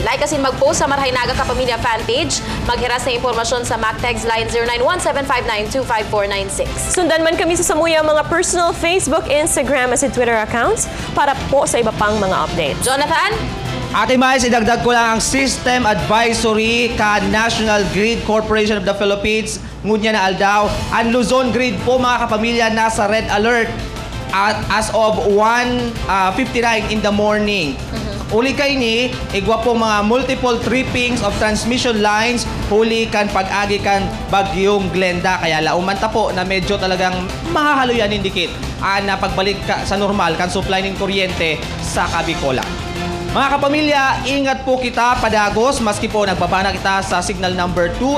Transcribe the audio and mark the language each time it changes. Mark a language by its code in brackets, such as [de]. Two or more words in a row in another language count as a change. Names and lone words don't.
[bik] Like asin mag-post sa Marhay Naga Kapamilya fanpage, maghiras na impormasyon sa MacText line 091759259496. Sundan man kami sa Samuya mga personal Facebook, Instagram at Twitter accounts para po sa iba pang mga updates. Jonathan? Ate Mais, idagdag ko lang ang [en] System Advisory [bik] ka National Grid Corporation of the Philippines. Ngunya na aldaw. Ang Luzon Grid po mga kapamilya nasa [en] red alert [bik] at [en] as of 1:59 in the morning. [bik] Uli kay ni, igwa po mga [en] multiple trippings of transmission lines, [bik] huli kan pag-agi kan bagyong Glenda. Kaya laumanta po na medyo talagang mahahalo yan indikit na pagbalik sa normal kan supply ng kuryente sa Kabikola. Mga kapamilya, ingat po kita padagos maski po nagbabana kita sa signal number 2.